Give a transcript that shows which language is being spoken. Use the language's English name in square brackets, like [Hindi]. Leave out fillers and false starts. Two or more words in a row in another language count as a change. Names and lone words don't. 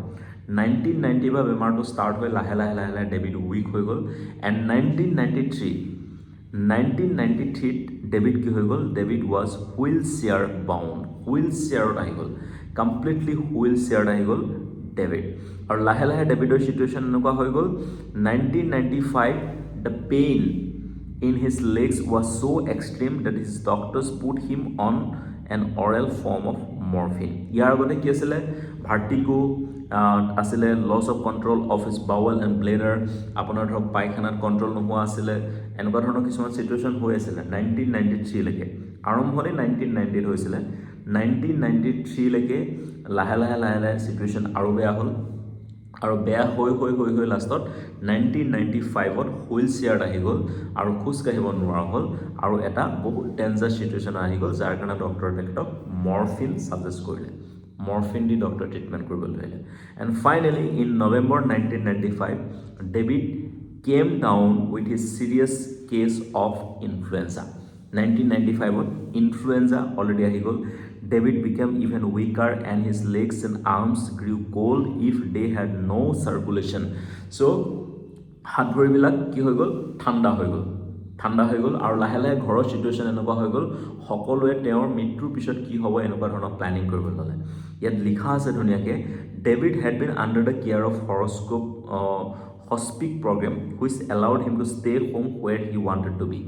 [Assamese] 1990 পৰা বেমাৰটো ষ্টাৰ্ট হৈ লাহে লাহে ডেভিড উইক হৈ গ'ল। এণ্ড 1993ত ডেভিড কি হৈ গ'ল, ডেভিড [English] was wheel chair bound, [Assamese] হুইল চেয়াৰত আহি গ'ল, কমপ্লিটলি হুইল চেয়াৰত আহি গ'ল ডেভিড। আৰু লাহে লাহে ডেভিডৰ চিটুৱেশ্যন এনেকুৱা হৈ গ'ল, [English] 1995 the pain in his legs was so extreme that his doctors put him on an oral form of morphine. [Assamese] ইয়াৰ আগতে কি আছিলে, ভাৰ্টিগো আছিলে, [English] loss of control of his bowel and bladder, [Assamese] আপোনাৰ ধৰক পায়খানাত কণ্ট্ৰল নোহোৱা আছিলে, এনেকুৱা ধৰণৰ কিছুমান চিটুৱেশ্যন হৈ আছিলে 1993লৈকে। আৰম্ভণি 1990ত হৈছিলে, 1993লৈকে লাহে লাহে চিটুৱেশ্যন আৰু বেয়া হ'ল। আৰু বেয়া হৈ লাষ্টত 1995ত হুইল চেয়াৰত আহি গ'ল আৰু খোজকাঢ়িব নোৱাৰা হ'ল। আৰু এটা বহুত [English] danger situation [Assamese] আহি গ'ল, যাৰ কাৰণে ডক্টৰে তেখেতক [English] morphine suggest [Assamese] কৰিলে, মৰফিন দি ডক্টৰে ট্ৰিটমেণ্ট কৰিব ধৰিলে। [English] And finally in November 1995 David came down with his serious case of influenza. [Assamese] 1995ত ইনফ্লুৱেঞ্জা অলৰেডি আহি গ'ল। [English] David became even weaker and his legs and arms grew cold if they had no circulation. [Assamese] So হাত ভৰিবিলাক কি হৈ গ'ল, ঠাণ্ডা হৈ গ'ল। আৰু লাহে লাহে ঘৰৰ চিটুৱেশ্যন এনেকুৱা হৈ গ'ল, সকলোৱে তেওঁৰ মৃত্যুৰ পিছত কি হ'ব এনেকুৱা ধৰণৰ প্লেনিং কৰিব ল'লে। ইয়াত লিখা আছে ধুনীয়াকৈ, [English] David had been under the care of hospice program which allowed him to stay home where he wanted to be.